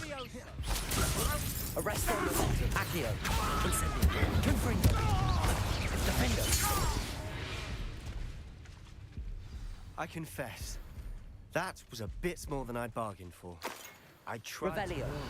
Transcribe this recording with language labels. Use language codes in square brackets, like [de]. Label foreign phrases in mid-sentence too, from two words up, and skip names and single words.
[en] Arresto momentum. Accio. Incendio. Confringo. Defendo. I confess, that was a bit more than I'd bargained for. I tried. Revelio.